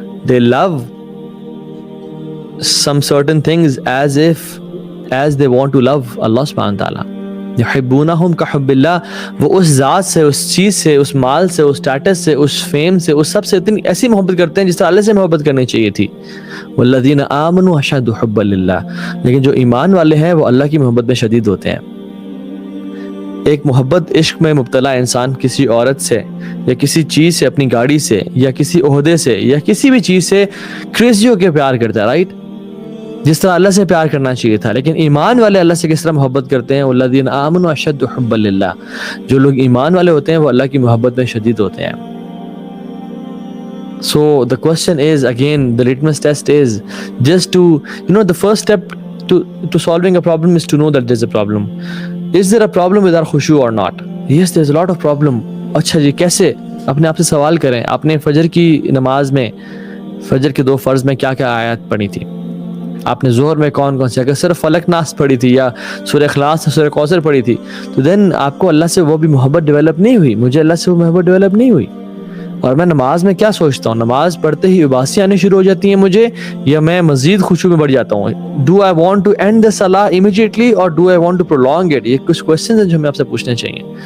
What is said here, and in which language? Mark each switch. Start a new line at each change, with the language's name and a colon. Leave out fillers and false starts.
English: They love some certain things as they want to love Allah subhanahu wa ta'ala.
Arabic: یحبونہم کحب اللہ.
Urdu: وہ اس ذات سے, اس چیز سے, اس مال سے, اس اسٹیٹس سے, اس فیم سے, اس سب سے اتنی ایسی محبت کرتے ہیں جس طرح اللہ سے محبت کرنی چاہیے تھی.
Arabic: والذین آمنوا اشد حبا للہ.
Urdu: لیکن جو ایمان والے ہیں وہ اللہ کی محبت میں شدید ہوتے ہیں. ایک محبت عشق میں مبتلا انسان کسی عورت سے یا کسی چیز سے, اپنی گاڑی سے یا کسی عہدے سے یا کسی بھی چیز سے کریزی ہو کے پیار کرتا ہے, رائٹ, جس طرح اللہ سے پیار کرنا چاہیے تھا. لیکن ایمان والے اللہ سے کس طرح محبت کرتے ہیں؟
Arabic: والذین آمنوا اشد حبا للہ.
Urdu: جو لوگ ایمان والے ہوتے ہیں وہ اللہ کی محبت میں شدید ہوتے ہیں.
English: So the question is again, the litmus test is just to, the first step to solving a problem is to know that there's a problem. Is there a problem with our khushu or not? Yes, there's a lot of problem.
Urdu: اچھا جی, کیسے؟ اپنے آپ سے سوال کریں. آپ نے فجر کی نماز میں, فجر کے 2 فرض میں کیا کیا آیات پڑھی تھی؟ آپ نے ظہر میں کون کون سے، اگر صرف فلق ناس پڑھی تھی یا سورہ اخلاص سورہ کوثر پڑھی تھی تو دین آپ کو اللہ سے وہ بھی محبت ڈیولپ نہیں ہوئی، مجھے اللہ سے وہ محبت ڈیولپ نہیں ہوئی۔ اور میں نماز میں کیا سوچتا ہوں، نماز پڑھتے ہی اباسی آنی شروع ہو جاتی ہیں مجھے، یا میں مزید خشوع میں بڑھ جاتا ہوں؟
English: Do I want to end the صلاح immediately اور do I want to prolong it?
Urdu: یہ کچھ کوسچنز ہیں جو ہمیں آپ سے پوچھنے چاہیے۔